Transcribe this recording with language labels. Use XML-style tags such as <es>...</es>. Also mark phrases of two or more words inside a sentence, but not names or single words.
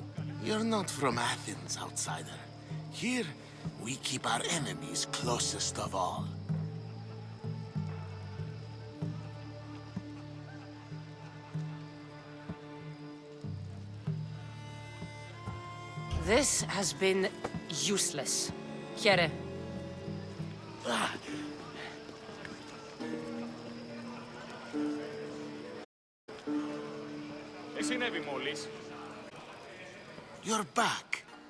<en>You're not from Athens, outsider. Here, we keep our enemies closest of all. This has been useless. Here.</en> <el>Τι συνέβη μόλις?</el> <en>You're back.</en>